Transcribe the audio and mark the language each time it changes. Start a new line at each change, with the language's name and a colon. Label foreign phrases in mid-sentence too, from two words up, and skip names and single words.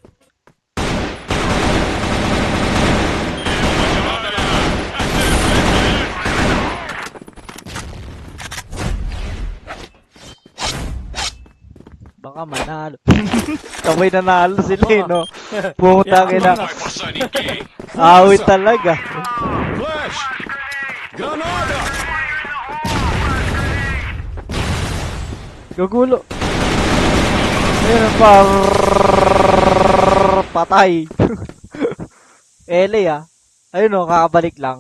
Filipino: Baka manalo. Sabay nanalo sila eh, no? Pumunta na.
Portuguese: Não vai passar ninguém.
Filipino: Awit talaga. Flash. Granada. Gagulo. Ayun pa. Patay. Ele ah. Ayun o, kakabalik lang.